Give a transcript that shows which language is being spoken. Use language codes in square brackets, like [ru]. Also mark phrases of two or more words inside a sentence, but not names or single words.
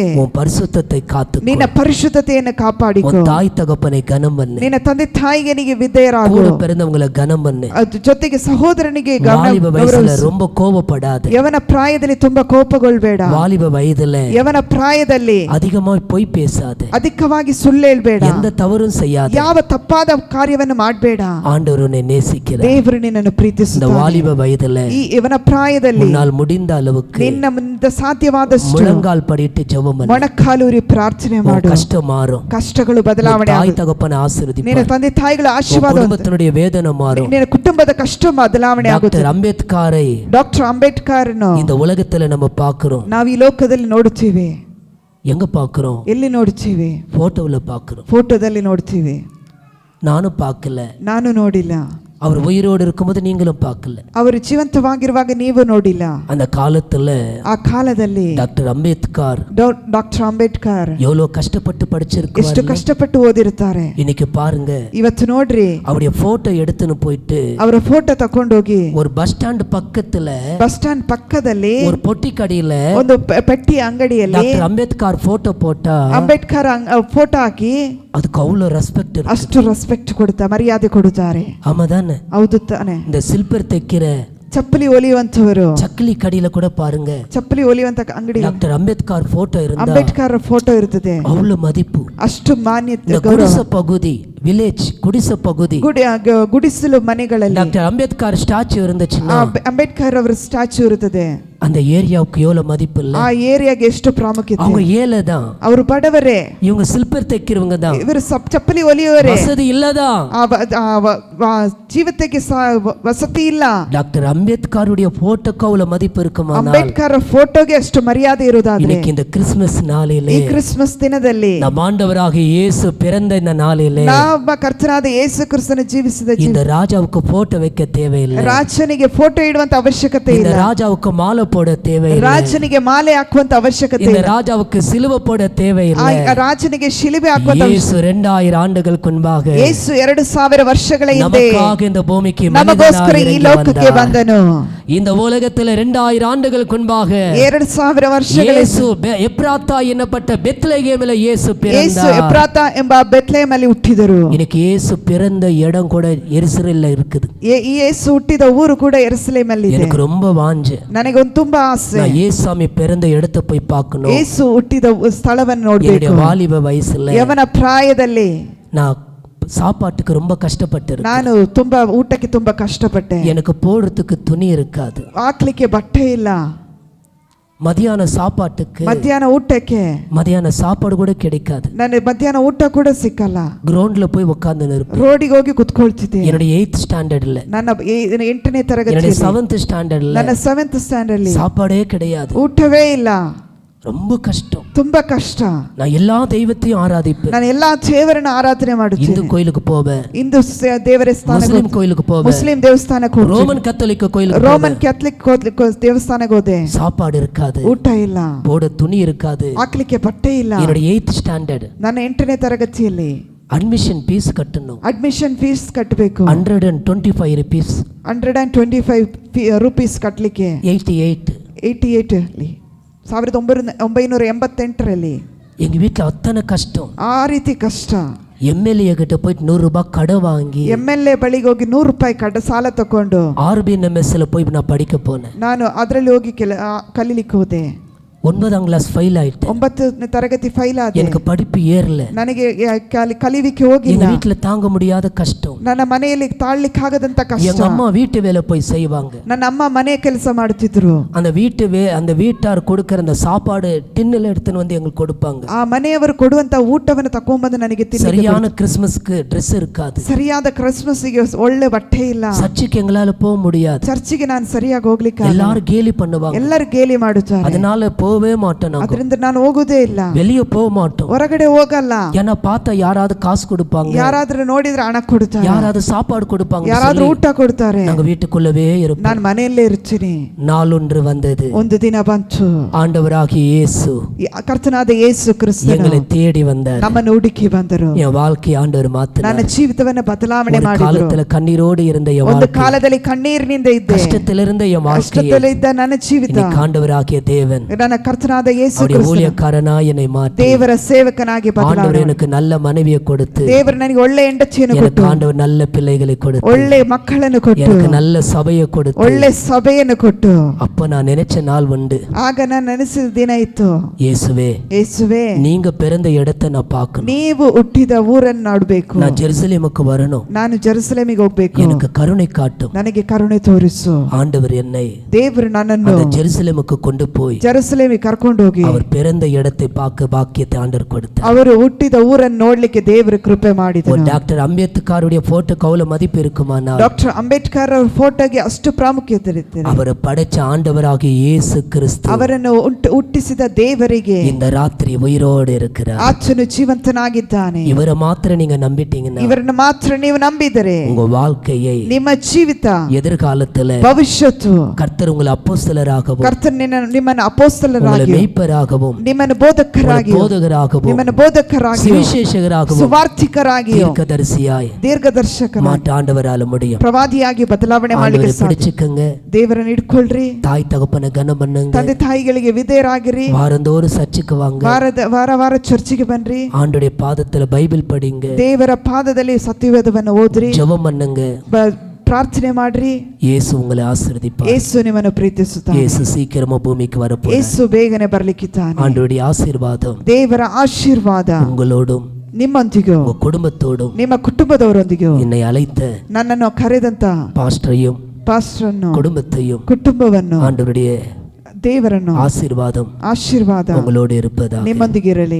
[ta] உன் பரிசுத்தத்தை காத்து [kn] ನಿನ್ನ ಪರಿಶುದ್ಧತೆಯನ್ನು ಕಾಪಾಡಿಕೊ. [ta] உன் தாய் தகப்பனை கனம் பண்ணு. [kn] ನಿನ್ನ ತಂದೆ ತಾಯಿಗೆ ನೀಗೆ ವಿಧೇಯರಾಗು. [ta] கூட பிறந்தவங்களை கனம் பண்ணு. [kn] ಜೊತೆಗೆ ಸಹೋದರನಿಗೆ [ta] வாலிப வயசுல ரொம்ப கோபப்படாத. [kn] ಯವನ ಪ್ರಾಯದಲ್ಲಿ ತುಂಬಾ ಕೋಪಗೊಳ್ಬೇಡ. [ta] வாலிப வயதுல [kn] ಯವನ ಪ್ರಾಯದಲ್ಲಿ [ta] அதிகமாக பொய் பேசாத. [kn] ಅಧಿಕವಾಗಿ ಸುಳ್ಳು ಹೇಳ್ಬೇಡ. [ta] எந்த தவறும் செய்யாத. [kn] ಯಾವ ತಪ್ಪಾದ ಕಾರ್ಯವನ್ನು ಮಾಡಬೇಡ. [ta] ஆண்டவர் உன்னை நேசிக்கிறார். [kn] ದೇವರು ನಿನ್ನನ್ನು ಪ್ರೀತಿಸುತ್ತಾನೆ. [ta] இந்த வாலிப வயதுல [kn] ಈ ಯವನ ಪ್ರಾಯದಲ್ಲಿ [ta] உன்னால் முடிந்த அளவுக்கு [kn] ನಿನ್ನಿಂದ ಸಾಧ್ಯವಾದಷ್ಟು [ta] முழங்கால் படிட்டு ஜெபம் பண்ணு. [kn] ಮೊಣಕಾಲೂರಿ ಪ್ರಾರ್ಥನೆ ಮಾಡು. [ta] கஷ்டம் மாறும். [kn] ಕಷ್ಟಗಳು ಬದಲಾವಣೆ [ta] தாய் [kn] ಆಗುತ್ತೆ. [ta] தகப்பனை ஆசீர்வதிப்பார். [kn] ನಿನ್ನ ತಂದೆ ತಾಯಿಗಳ ಆಶೀರ್ವಾದ, [ta] குடும்பத்தினுடைய வேதனை மாறும். [kn] ನಿನ್ನ ಕುಟುಂಬದ ಕಷ್ಟ ಬದಲಾವಣೆ ಆಗುತ್ತೆ. [ta] டாக்டர் அம்பேத்கரை [kn] ಡಾಕ್ಟರ್ ಅಂಬೇಡ್ಕರ್ [ta] இந்த உலகத்துல நம்ம பார்க்கிறோம். [kn] ನಾವು ಈ ಲೋಕದಲ್ಲಿ ನೋಡುತ್ತೀವಿ. [ta] எங்க பார்க்கிறோம்? [kn] ಎಲ್ಲಿ ನೋಡುತ್ತೀವಿ? [ta] போட்டோவில் பார்க்கிறோம். [kn] ಫೋಟೋದಲ್ಲಿ ನೋಡ್ತೀವಿ. [ta] நானும் பார்க்கல. [kn] ನಾನು ನೋಡಿಲ್ಲ. [ta] அவர் உயிரோடு இருக்கும்போது நீங்களும் பார்க்கல. [kn] ಅವರು ಜೀವಂತವಾಗಿರುವಾಗ ನೀವು ನೋಡಿಲ್ಲ. [ta] அந்த காலத்துல [kn] ಆ ಕಾಲದಲ್ಲಿ [ta] டாக்டர் அம்பேத்கர் [kn] ಡಾಕ್ಟರ್ ಅಂಬೇಡ್ಕರ್ [ta] எவ்வளவு கஷ்டப்பட்டு [kn] ಎಷ್ಟು [ta] படிச்சிருக்காரு. [kn] ಕಷ್ಟಪಟ್ಟು ಓದಿರ್ತಾರೆ. [ta] இன்னைக்கு பாருங்க, [kn] ಇವತ್ತು ನೋಡ್ರಿ, [ta] அவருடைய போட்டோ எடுத்துன்னு போயிட்டு [kn] ಅವರ ಫೋಟೋ ತಕೊಂಡೋಗಿ [ta] ஒரு [en] bus stand [ta] பக்கத்துல [en] bus stand [kn] ಪಕ್ಕದಲ್ಲಿ [ta] ஒரு பொட்டி கடையில [kn] ಒಂದು ಪೆಟ್ಟಿ ಅಂಗಡಿಯಲ್ಲಿ [ta] டாக்டர் அம்பேத்கர் போட்டோ போட்டா [kn] ಅಂಬೇಡ್ಕರ್ ಫೋಟೋ ಹಾಕಿ [ta] அதுக்கு அவ்வளவு ரெஸ்பெக்ட் இருக்கு. [kn] ಅಷ್ಟು ರೆಸ್ಪೆಕ್ಟ್ ಕೊಡುತ್ತಾ, ಮರ್ಯಾದೆ ಕೊಡುತ್ತಾರೆ. [ta] ஆமாதானே? [kn] ಹೌದು ತಾನೆ. [ta] இந்த சில்பர் தைக்கிற [kn] ಚಪ್ಪಲಿ ಹೊಲಿಯುವಂತವರು [ta] சக்கிலி கடையில கூட பாருங்க, [kn] ಚಪ್ಪಲಿ ಹೊಲಿಯುವಂತ ಅಂಗಡಿ [ta] டாக்டர் அம்பேத்கர் போட்டோ இருந்தா [kn] ಅಂಬೇಡ್ಕರ್ ಫೋಟೋ ಇರ್ತದೆ. [ta] அவ்வளவு மதிப்பு. [kn] ಅಷ್ಟು ಮಾನ್ಯತೆ, [ta] இந்த குடிசை பகுதி, வில்லேஜ் குடிசை பகுதி, [kn] ಗುಡಿಸಲು ಮನೆಗಳಲ್ಲಿ [ta] டாக்டர் அம்பேத்கர் ஸ்டாச்சு இருந்துச்சுன்னா [kn] ಅಂಬೇಡ್ಕರ್ ಅವರ ಸ್ಟ್ಯಾಚ್ಯೂ ಇರುತ್ತದೆ. [ta] அந்த ஏரியாவுக்கு எவ்வளவு மதிப்பு இல்ல? [kn] ಆ ಏರಿಯಾಗೆ ಎಷ್ಟು ಪ್ರಾಮುಖ್ಯತೆ. [ta] அவங்க ஏழை தான், [kn] ಅವರು ಬಡವರೇ. [ta] இவங்க சில்பர் தைக்கிறவங்க தான், [kn] ಇವರು ಚಪ್ಪಲಿ ಹೊಲಿಯುವವರೇ. [ta] வசதி இல்லதான். [kn] ಜೀವಿತಕ್ಕೆ ವಸತಿ ಇಲ್ಲ. [ta] டாக்டர் அம்பேத்கருடைய போட்டோக்கு அவ்வளவு மதிப்பு இருக்குமானால் [kn] ಅಂಬೇಡ್ಕರ್ ಫೋಟೋಗೆ ಅಷ್ಟು ಮರ್ಯಾದೆ ಇರುವುದಾದ್ರೆ [ta] இன்னைக்கு இந்த கிறிஸ்துமஸ் நாளிலே, [kn] ಈ ಕ್ರಿಸ್ಮಸ್ ದಿನದಲ್ಲಿ, [ta] நம் ஆண்டவராகிய இயேசு பிறந்த இந்த நாளிலே [kn] ನಮ್ಮ ಕರ್ತನಾದ ಯೇಸು ಕ್ರಿಸ್ತನು ಜೀವಿಸಿದ [ta] இந்த ராஜாவுக்கு போட்டோ வைக்க தேவையில்லை. [kn] ರಾಜನಿಗೆ ಫೋಟೋ ಇಡುವಂತ ಅವಶ್ಯಕತೆ [ta] இந்த [kn] ಇಲ್ಲ. [ta] ராஜாவுக்கு மாலை போட தேவையில்லை. [kn] ರಾಜನಿಗೆ ಮಾಲೆ ಹಾಕುವಂತ ಅವಶ್ಯಕತೆ [ta] இந்த [kn] ಇಲ್ಲ. [ta] ராஜாவுக்கு சிலுவை போட தேவையில்லை. [kn] ಆ ರಾಜನಿಗೆ ಶಿಲುಬೆ ಹಾಕುವಂತ [ta] இயேசு 2000 ஆண்டுகளுக்கு முன்பாக [kn] ಯೇಸು 2000 ವರ್ಷಗಳ ಹಿಂದೆ [ta] நமக்காக இந்த பூமிக்கு [kn] ನಮಗೋಸ್ಕರ [ta] மனிதனாக [kn] ಈ [ta] இறங்கி [kn] ಲೋಕಕ್ಕೆ [ta] வந்தார். [kn] ಬಂದನು. [ta] இந்த உலகத்துல 2000 ஆண்டுகளுக்கு முன்பாக [kn] 2000 ವರ್ಷಗಳ [ta] இயேசு எப்ராத்தா என்னப்பட்ட பெத்லகேமிலே இயேசு [kn] ಯೇಸು [ta] பிறந்தார். [kn] ಎಫ್ರಾತಾ ಎಂಬ ಬೆತ್ಲೆಹೇಮಲ್ಲಿ ಹುಟ್ಟಿದರು. [ta] இன்னைக்கு இயேசு பிறந்த இடம் கூட எருசலேம்ல இருக்குது. [kn] ಈ ಯೇಸು ಹುಟ್ಟಿದ ಊರು ಕೂಡ ಯೆರೂಸಲೇಮಲ್ಲಿ ಇದೆ. [ta] எனக்கு ரொம்ப வாஞ்சை, [kn] ನನಗೆ ಒಂದು ತುಂಬಾ ಆಸೆ, [ta] நான் இயேசுசாமி பிறந்த இடத்தை போய் பார்க்கணும். [kn] ಯೇಸು ಹುಟ್ಟಿದ ಸ್ಥಳವನ್ನು [ta] என்னுடைய [kn] ನೋಡಬೇಕು. [ta] வாலிப வயசுல [kn] ಯವನ ಪ್ರಾಯದಲ್ಲಿ [ta] நான் சாப்பாட்டுக்கு ரொம்ப கஷ்டப்பட்டிருக்கேன். [kn] ನಾನು ತುಂಬಾ ಊಟಕ್ಕೆ ತುಂಬಾ ಕಷ್ಟಪಟ್ಟೆ. [ta] எனக்கு போடுறதுக்கு துணி இருக்காது. [kn] ಹಾಕ್ಲಿಕ್ಕೆ ಬಟ್ಟೆ ಇಲ್ಲ. [ta] மதியான சாப்பாட்டுக்கு [kn] ಮಧ್ಯಾಹ್ನ ಊಟಕ್ಕೆ [ta] மதியான சாப்பாடு கூட கிடைக்காது. [kn] ನನಗೆ ಮಧ್ಯಾಹ್ನ ಊಟ ಕೂಡ ಸಿಕ್ಕಲ್ಲ. [ta] கிரவுண்ட்ல போய் உட்கார்ந்து இருப்பேன். [kn] ರೋಡಿಗೆ ಹೋಗಿ ಕುತ್ಕೊಳ್ತಿದ್ದೆ. [ta] என்னுடைய 8th ஸ்டாண்டர்ட்ல, [kn] ನನ್ನ 8ನೇ ತರಗತಿ, [ta] என்னுடைய 7th ஸ்டாண்டர்ட்ல [kn] ನನ್ನ 7th ಸ್ಟ್ಯಾಂಡರ್ಡ್ ಅಲ್ಲಿ [ta] சாப்பாடே கிடையாது. [kn] ಊಟವೇ ಇಲ್ಲ. [ta] ரொம்ப கஷ்டம். [kn] ತುಂಬಾ ಕಷ್ಟ. [ta] நான் எல்லா தெய்வத்தையும் ஆராதிப்பேன். [kn] ನಾನು ಎಲ್ಲಾ ದೇವರನ್ನ ಆರಾಧನೆ [ta] இந்து [kn] ಮಾಡುತ್ತೇನೆ. [ta] கோயிலுக்கு போவேன், [kn] ಹಿಂದೂ ದೇವರ ಸ್ಥಾನಕ್ಕೆ, [ta] முஸ்லிம் கோயிலுக்கு போவேன், [kn] ಮುಸ್ಲಿಂ ದೇವಸ್ಥಾನಕ್ಕೆ ಹೋಗ್ತೀನಿ, [ta] ரோமன் கத்தோலிக்க கோயிலுக்கு [kn] ರೋಮನ್ [ta] போவேன். [kn] ಕ್ಯಾಥಲಿಕ್ ದೇವಸ್ಥಾನಕ್ಕೆ ಹೋದೆ. [ta] சாப்பாடு இருக்காது, [kn] ಊಟ ಇಲ್ಲ, [ta] போட துணி இருக்காது. [kn] ಹಾಕ್ಲಿಕ್ಕೆ ಬಟ್ಟೆ ಇಲ್ಲ. [ta] என்னுடைய 8th ஸ்டாண்டர்ட் [kn] ನನ್ನ 8ನೇ ತರಗತಿಯಲ್ಲಿ [en] admission fees [ta] கட்டணும். [en] admission fees [kn] ಕಟ್ಟಬೇಕು. [ta] 125 rupees, [kn] 125 ರೂಪೀಸ್ ಕಟ್ಟಲಿಕ್ಕೆ. [ta] 88. [kn] 88 ಅಲ್ಲಿ 1988ರಲ್ಲಿ [ta] எங்க வீட்டுல அத்தனை கஷ்டம். [kn] ಆ ರೀತಿ ಕಷ್ಟ. [ta] எம்எல்ஏ கிட்ட போயிட்டு 100 ரூபாய் கடன் வாங்கி [kn] MLA ಬಳಿಗೆ ಹೋಗಿ 100 ರೂಪಾಯಿ ಸಾಲ ತಕೊಂಡು [ta] RBNMSல போய் நான் படிக்க போனேன். [kn] ನಾನು ಅದರಲ್ಲಿ ಹೋಗಿ ಕಲೀಲಿಕ್ಕೆ ಹೋದೆ. [ta] 9ஆம் கிளாஸ் ஃபெயில் ஆயிட்டேன். [kn] 9ನೇ ತರಗತಿ ಫೈಲ್ ಆದೆ. [ta] எனக்கு படிப்பு ஏறல. [kn] ನನಗೆ ಕಲಿವಿಕೆ ಹೋಗಿಲ್ಲ. [ta] எங்க வீட்டுல தாங்க முடியாத கஷ்டம். [kn] ನನ್ನ ಮನೆಯಲ್ಲಿ ತಾಳ್ಲಿಕ್ಕಾಗದಂತ ಕಷ್ಟ. [ta] எங்க அம்மா வீட்டு வேலை போய் செய்வாங்க. [kn] ನನ್ನ ಅಮ್ಮ ಮನೆ ಕೆಲಸ ಮಾಡುತ್ತಿದ್ರು. [ta] அந்த வீட்டார் கொடுக்கிற அந்த சாப்பாடு டின்னில் எடுத்துன்னு வந்து எங்களுக்கு கொடுப்பாங்க. [kn] ಆ ಮನೆಯವರು ಕೊಡುವಂತ ಊಟವನ್ನು ತಕೊಂಡ್ಬಂದು ನನಗೆ [ta] சரியான கிறிஸ்மஸ்க்கு ட்ரெஸ் இருக்காது. [kn] ಸರಿಯಾದ ಕ್ರಿಸ್ಮಸ್ಗೆ ಒಳ್ಳೆ ಬಟ್ಟೆ ಇಲ್ಲ. [ta] சர்ச்சுக்கு எங்களால போக முடியாது. [kn] ಚರ್ಚಿಗೆ ನಾನು ಸರಿಯಾಗಿ ಹೋಗ್ಲಿಕ್ಕೆ [ta] எல்லாரும் கேலி பண்ணுவாங்க. [kn] ಎಲ್ಲರೂ ಗೇಲಿ ಮಾಡುತ್ತಾರೆ. [ta] அதனால போவே மாட்டோம். [kn] ಅದರಿಂದ ನಾನು ಹೋಗೋದೇ ಇಲ್ಲ. [ta] வெளிய போக மாட்டோம். [kn] ಹೊರಗಡೆ ಹೋಗಲ್ಲ. [ta] ஏன்னா பார்த்தா யாராவது காசு கொடுப்பாங்க, [kn] ಯಾರಾದ್ರೂ ನೋಡಿದ್ರೆ ಹಣ ಕೊಡ್ತಾರೆ, [ta] யாராவது சாப்பாடு கொடுப்பாங்க, [kn] ಯಾರಾದ್ರೂ ಊಟ ಕೊಡ್ತಾರೆ. [ta] நாங்க வீட்டுக்குள்ளவே இருப்போம். [kn] ನಾನು ಮನೆಯಲ್ಲೇ ಇರ್ತೀನಿ. [ta] நாளொன்று வந்தது, [kn] ಒಂದು ದಿನ ಬಂತು. [ta] ஆண்டவராகிய இயேசு [kn] ಕರ್ತನಾದ ಯೇಸು ಕ್ರಿಸ್ತನು [ta] எங்களை தேடி வந்தார். [kn] ನಮ್ಮನ್ನು ಹುಡುಕಿ ಬಂದರು. [ta] என் வாழ்க்கை ஆண்டவர் மாத்தினார். [kn] ನನ್ನ ಜೀವಿತವನ್ನು ಬದಲಾವಣೆ ಮಾಡಿದರು. [ta] காலத்துல கண்ணீரோடு இருந்த என் [kn] ಒಂದು [ta] வாழ்க்கை, [kn] ಕಾಲದಲ್ಲಿ ಕಣ್ಣೀರಿನಿಂದ ಇದ್ದೆ, [ta] கஷ்டத்துல இருந்த என் வாழ்க்கை, [kn] ಕಷ್ಟದಲ್ಲಿ ಇದ್ದ ನನ್ನ ಜೀವಿತ [ta] இன்னைக்கு ஆண்டவராகிய தேவன் [kn] ನನ್ನ ಕರ್ತನಾದ ಯೇಸು [ta] அவருடைய [kn] ಕ್ರಿಸ್ತನು [ta] ஊழியக்காரனா என்னை மாற்றி [kn] ದೇವರ ಸೇವಕನಾಗಿ [ta] ஆண்டவர் [kn] ಬದಲಾವಣೆ [ta] எனக்கு நல்ல மனைவியை கொடுத்து [kn] ದೇವರು ನನಗೆ ಒಳ್ಳೆ ಹೆಂಡತಿಯನ್ನು [ta] எனக்கு [kn] ಕೊಟ್ಟು [ta] ஆண்டவர் நல்ல பிள்ளைகளை கொடுத்து [kn] ಒಳ್ಳೆ ಮಕ್ಕಳನ್ನು ಕೊಟ್ಟು [ta] எனக்கு நல்ல சபையை கொடுத்து [kn] ಒಳ್ಳೆ ಸಭೆಯನ್ನು ಕೊಟ್ಟು [ta] அப்ப நான் நினைச்ச நாள் உண்டு. [kn] ಆಗ ನಾನು ನೆನೆಸಿದ ದಿನ ಇತ್ತು, [ta] இயேசுவே [kn] ಯೇಸುವೆ [ta] நீங்க பிறந்த இடத்தை நான் பார்க்கணும், [kn] ನೀವು ಹುಟ್ಟಿದ ಊರನ್ನು ನೋಡಬೇಕು, [ta] நான் ஜெருசலேமுக்கு வரணும், [kn] ನಾನು ಜೆರುಸಲೇಮಿಗೆ ಹೋಗ್ಬೇಕು, [ta] எனக்கு கருணை காட்டும். [kn] ನನಗೆ ಕರುಣೆ ತೋರಿಸು. [ta] ஆண்டவர் என்னை [kn] ದೇವರು ನನ್ನನ್ನು [ta] அந்த ஜெருசலேமுக்கு கொண்டு போய் [kn] ಜೆರುಸಲೇಮಿಗೆ ಕರ್ಕೊಂಡು ಹೋಗಿ [ta] அவர் பிறந்த இடத்தை பார்க்க பாக்கியத்தை ஆண்டவர் கொடுத்தார். [kn] ಅವರು ಹುಟ್ಟಿದ ಊರನ್ನು ನೋಡ್ಲಿಕ್ಕೆ ದೇವರು ಕೃಪೆ ಮಾಡಿದರು. [ta] டாக்டர் அம்பேத்கருடைய போட்டோக்கு அவ்வளவு மதிப்பு இருக்குமானா [kn] ಡಾಕ್ಟರ್ ಅಂಬೇಡ್ಕರ್ ಅವರ ಫೋಟೋಗೆ ಅಷ್ಟು ಪ್ರಾಮುಖ್ಯತೆ ಇರುತ್ತೆ. [ta] அவரை படைச்ச ஆண்டவராகிய இயேசு கிறிஸ்து [kn] ಅವರನ್ನು ಹುಟ್ಟಿಸಿದ ದೇವರಿಗೆ [ta] இந்த ராத்திரி உயிரோடு இருக்கிறார். [kn] ಆತನು ಜೀವಂತನಾಗಿದ್ದಾನೆ. [ta] இவரை மாத்திரம் நீங்க நம்பிட்டீங்கன்னா, [kn] ಇವರನ್ನು ಮಾತ್ರ ನೀವು ನಂಬಿದರೆ [ta] உங்க வாழ்க்கையை [kn] ನಿಮ್ಮ ಜೀವಿತ [ta] எதிர்காலத்துல [kn] ಭವಿಷ್ಯತ್ತು [ta] கர்த்தர் உங்களை அப்போஸ்தலராகவும் [kn] ಕರ್ತನು ನಿಮ್ಮನ್ನು ಅಪೊಸ್ತಲರಾಗಿ [ta] ಮೇய்ಪರಾகவும் [kn] ನಿಮ್ಮನ್ನು ಬೋಧಕರಾಗಿ [ta] போதகராகவும் [kn] ನಿಮ್ಮನ್ನು ಬೋಧಕರಾಗಿ [ta] சுவிசேஷகராகவும் [kn] ಸುವಾರ್ಥಿಕರಾಗಿ [ta] தீர்க்கதரிசியாய் [kn] ದೀರ್ಘದರ್ಶಕರಾಗಿ [ta] மாற்ற ஆண்டவரால முடியும். [kn] ಪ್ರವಾದಿಯಾಗಿ ಬದಲಾವಣೆ ಮಾಡಲಿಕ್ಕೆ ಸಾಧ್ಯ. [ta] பிடிச்சுக்கங்க, [kn] ದೇವರನ್ನು ಇಟ್ಕೊಳ್ರಿ, [ta] தாய் தகப்பனை கனம் பண்ணுங்க, [kn] ತಂದೆ ತಾಯಿಗಳಿಗೆ ವಿಧೇಯರಾಗಿರಿ, [ta] வாரந்தோறும் சர்ச்சுக்கு வாங்க, [kn] ವಾರ ಚರ್ಚಿಗೆ ಬನ್ರಿ, [ta] ஆண்டுடைய பாதத்துல பைபிள் படிங்க, [kn] ದೇವರ ಪಾದದಲ್ಲಿ ಸತ್ಯವೇದವನ್ನು ಓದ್ರಿ, [ta] ஜெபம் பண்ணுங்க, [kn] ಪ್ರಾರ್ಥನೆ ಮಾಡ್ರಿ. [ta] இயேசு உங்களை ஆசீர்வதிப்பார். [kn] ಯೇಸು ನಿಮ್ಮನ್ನು ಪ್ರೀತಿಸುತ್ತಾನೆ. [ta] இயேசு சீக்கிரமா பூமிக்கு வரப்போறார். [kn] ಯೇಸು ಬೇಗನೆ ಬರ್ಲಿಕ್ಕಿದ್ದಾನೆ. [ta] ஆண்டவருடைய ஆசீர்வாதம் [kn] ದೇವರ ಆಶೀರ್ವಾದ [ta] உங்களோடும் [kn] ನಿಮ್ಮೊಂದಿಗೂ [ta] உங்க குடும்பத்தோடும் [kn] ನಿಮ್ಮ ಕುಟುಂಬದವರೊಂದಿಗೂ [ta] என்னை அழைத்த [kn] ನನ್ನನ್ನು ಕರೆದಂತ [ta] பாஸ்டரையும் [kn] ಪಾಸ್ಟರನ್ನು [ta] குடும்பத்தையும் [kn] ಕುಟುಂಬವನ್ನು [ta] ஆண்டவருடைய [kn] ದೇವರನ್ನು [ta] ஆசீர்வாதம் உங்களோடு இருப்பதா [kn] ನಿಮ್ಮೊಂದಿಗಿರಲಿ.